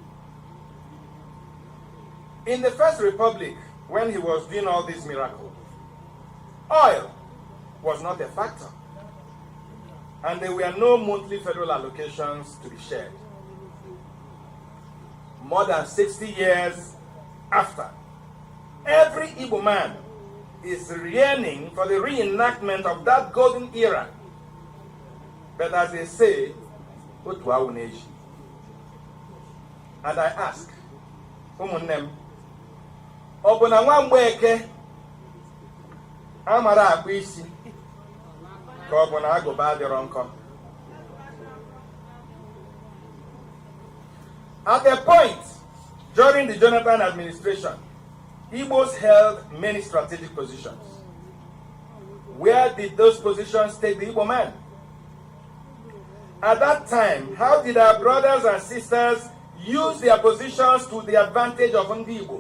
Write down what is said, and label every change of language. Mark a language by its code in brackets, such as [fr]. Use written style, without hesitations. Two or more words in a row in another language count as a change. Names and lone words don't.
[en] In the First Republic, when he was doing all these miracles, oil was not a factor, and there were no monthly federal allocations to be shared. More than 60 years after, every Igbo man is yearning for the reenactment of that golden era. But as they say, [ig] otu awu na-eji. [en] And I ask, [ig] ụmụnne m, ọ bụ na nwa Mgbeke amara akpụ isi ka ọ bụ na agụba adịrọ nkọ? [en] At a point during the Jonathan administration, Igbos held many strategic positions. Where did those positions take the Igbo man? At that time, how did our brothers and sisters use their positions to the advantage of Ndi Igbo?